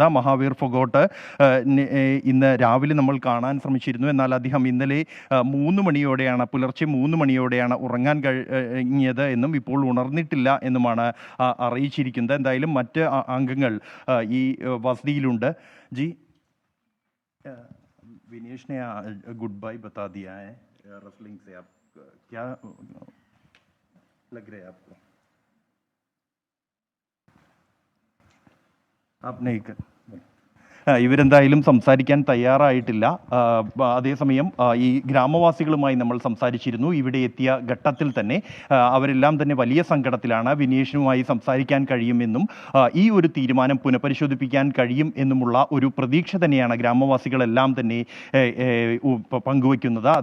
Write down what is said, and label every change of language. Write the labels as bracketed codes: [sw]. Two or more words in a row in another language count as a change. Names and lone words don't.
[ml] മഹാവീർ ഫോഗട്ട് ഇന്ന് രാവിലെ നമ്മൾ കാണാൻ ശ്രമിച്ചിരുന്നു. എന്നാൽ അദ്ദേഹം ഇന്നലെ പുലർച്ചെ 3 മണിയോടെയാണ് ഉറങ്ങാൻ കഴിഞ്ഞത് എന്നും ഇപ്പോൾ ഉണർന്നിട്ടില്ല എന്നുമാണ് അറിയിച്ചിരിക്കുന്നത്. എന്തായാലും മറ്റ് അംഗങ്ങൾ ഈ വസതിയിലുണ്ട്. [hi] ജി विनेश ने [en] good bye [hi] बता दिया है रेसलिंग से, आप क्या लग रहा है आपको? आप नहीं कर [ml] ഇവരെന്തായാലും സംസാരിക്കാൻ തയ്യാറായിട്ടില്ല. അതേസമയം ഈ ഗ്രാമവാസികളുമായി നമ്മൾ സംസാരിച്ചിരുന്നു. ഇവിടെ എത്തിയ ഘട്ടത്തിൽ തന്നെ അവരെല്ലാം തന്നെ വലിയ സങ്കടത്തിലാണ്. വിനേഷിനുമായി സംസാരിക്കാൻ കഴിയുമെന്നും ഈ ഒരു തീരുമാനം പുനഃപരിശോധിപ്പിക്കാൻ കഴിയും എന്നുമുള്ള ഒരു പ്രതീക്ഷ തന്നെയാണ് ഗ്രാമവാസികളെല്ലാം തന്നെ പങ്കുവയ്ക്കുന്നത്.